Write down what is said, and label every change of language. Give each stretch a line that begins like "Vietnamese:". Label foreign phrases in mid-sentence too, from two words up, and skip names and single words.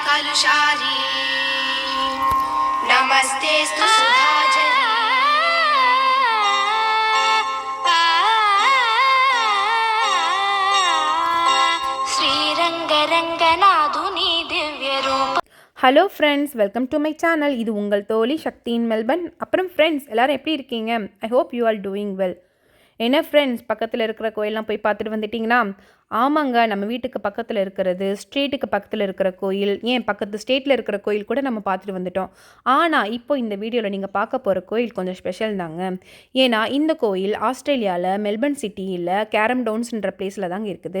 Sanskrit: चारुशाली नमस्तेस्तु सुधाजनि श्रीरंगरंगनाधुनी दिव्य रूप.
English: Hello friends, welcome to my channel.
Tamil: இது உங்கள் தோழி சக்தி இன் மெல்பர்ன். அப்புறம் ஃப்ரெண்ட்ஸ், எல்லோரும் எப்படி இருக்கீங்க?
English: I hope you are doing well.
Tamil: என்ன ஃப்ரெண்ட்ஸ், பக்கத்தில் இருக்கிற கோயிலெலாம் போய் பார்த்துட்டு வந்துட்டிங்களா? ஆமாங்க, நம்ம வீட்டுக்கு பக்கத்தில் இருக்கிறது, ஸ்ட்ரீட்டுக்கு பக்கத்தில் இருக்கிற கோயில், ஏன் பக்கத்து ஸ்டேட்டில் இருக்கிற கோயில் கூட நம்ம பார்த்துட்டு வந்துட்டோம். ஆனால் இப்போ இந்த வீடியோவில் நீங்கள் பார்க்க போகிற கோயில் கொஞ்சம் ஸ்பெஷல் தாங்க. ஏன்னா இந்த கோயில் ஆஸ்திரேலியாவில் மெல்பர்ன் சிட்டியில் கேரம் டவுன்ஸ்ன்ற பிளேஸில் தாங்க இருக்குது.